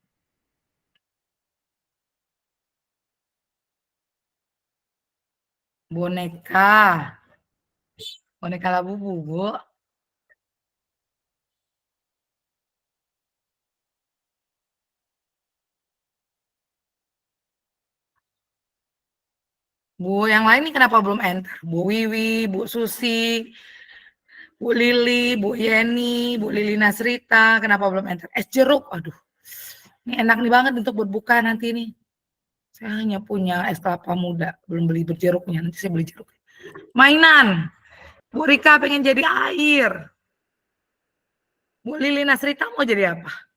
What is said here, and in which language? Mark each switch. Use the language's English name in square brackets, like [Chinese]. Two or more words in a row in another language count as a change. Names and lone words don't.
[Indonesian] Boneka. Boneka Labubu, Bu. Bu, yang lain nih kenapa belum enter? Bu Wiwi, Bu Susi, Bu Lili, Bu Yeni, Bu Lili Nasrita, kenapa belum enter? Es jeruk, aduh. Ini enak nih banget untuk berbuka nanti nih. Saya hanya punya es kelapa muda, belum beli berjeruknya, nanti saya beli jeruk. Mainan. Bu Rika pengen jadi air. Bu Lili Nasrita mau jadi apa?